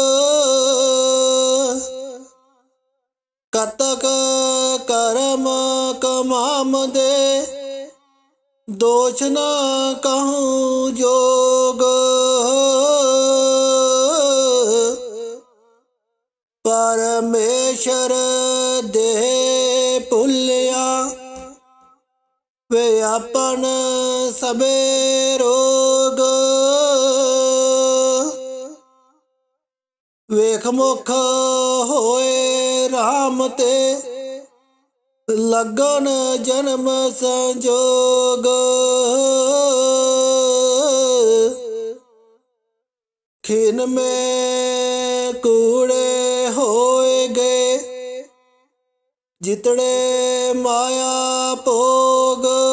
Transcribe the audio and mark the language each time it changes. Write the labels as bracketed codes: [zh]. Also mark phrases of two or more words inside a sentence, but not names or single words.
[hi] कतक कर्म कमाम दे दोष न कहूँ जोग, परमेश्वर दे भुलिया व्यापन सबे रोग। [pa] ਵੇਖ ਮੁਖ ਹੋਏ ਰਾਮ ਤੇ ਲੱਗਨ ਜਨਮ ਸੰਜੋਗ। ਖਿਨ ਮੇ ਕੂੜੇ ਹੋਏ ਗਏ ਜਿਤੜੇ ਮਾਇਆ ਭੋਗ।